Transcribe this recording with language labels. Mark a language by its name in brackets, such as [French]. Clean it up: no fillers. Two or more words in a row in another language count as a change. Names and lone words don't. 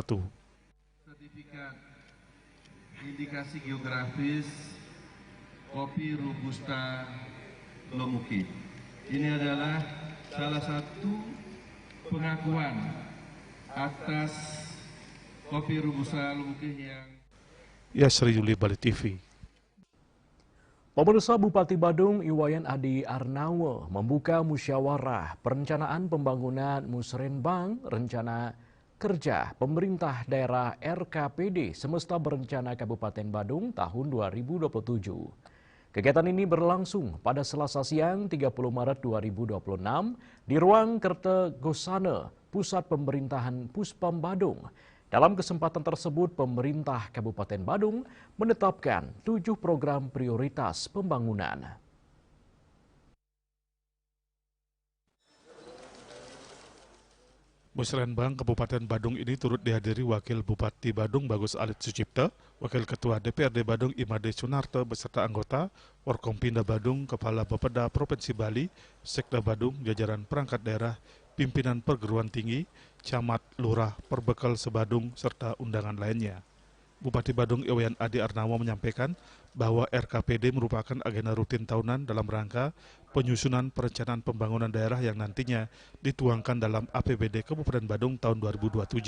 [Indonesian] Sertifikat indikasi geografis kopi Robusta Lemukeh. Ini adalah salah satu pengakuan atas kopi Robusta Lemukeh yang... Yasri Yuli, Bali TV. Pemirsa, Bupati Badung Iwayan Adi Arnawo membuka musyawarah perencanaan pembangunan Musrenbang Rencana Kerja Pemerintah Daerah RKPD Semesta Berencana Kabupaten Badung tahun 2027. Kegiatan ini berlangsung pada Selasa siang 30 Maret 2026 di Ruang Kertegosana, Pusat Pemerintahan Puspam Badung. Dalam kesempatan tersebut, pemerintah Kabupaten Badung menetapkan 7 program prioritas pembangunan. Musrenbang Kabupaten Badung ini turut dihadiri Wakil Bupati Badung Bagus Alit Sucipta, Wakil Ketua DPRD Badung Imade Sunarto beserta anggota, Forkompinda Badung, Kepala Bapeda Provinsi Bali, Sekda Badung, jajaran perangkat daerah, pimpinan perguruan tinggi, camat, lurah, perbekal sebadung, serta undangan lainnya. Bupati Badung Iwayan Adi Arnawo menyampaikan bahwa RKPD merupakan agenda rutin tahunan dalam rangka penyusunan perencanaan pembangunan daerah yang nantinya dituangkan dalam APBD Kabupaten Badung tahun 2027.